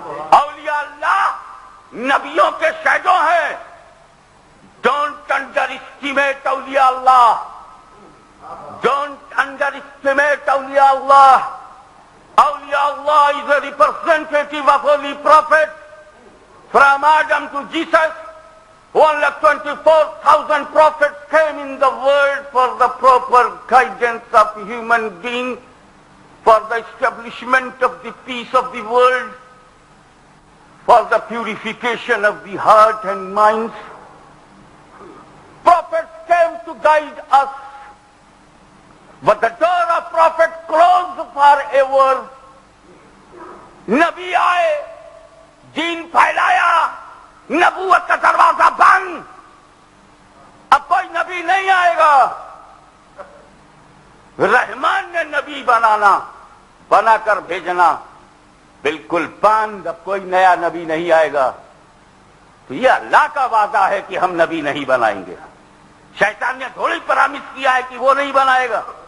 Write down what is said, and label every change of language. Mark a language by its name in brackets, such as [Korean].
[Urdu] اولیاء اللہ نبیوں کے شہدوں ہیں۔ [English] Don't underestimate اولیاء اللہ، don't underestimate اولیاء اللہ۔ اولیاء اللہ is a representative of holy prophet. From Adam to Jesus, 124,000 prophets came in the world for the proper guidance of human being, for the establishment of the peace of the world, for the purification of the heart and minds. Prophets came to guide us, but the door of prophet closed forever. [Urdu] نبی آئے، دین پھیلایا، نبوت کا دروازہ بند، اب کوئی نبی نہیں آئے گا۔ رحمان نے نبی بنا کر بھیجنا بالکل بند، اب کوئی نیا نبی نہیں آئے گا۔ تو یہ اللہ کا وعدہ ہے کہ ہم نبی نہیں بنائیں گے۔ شیطان نے تھوڑی پرامس کیا ہے کہ وہ نہیں بنائے گا۔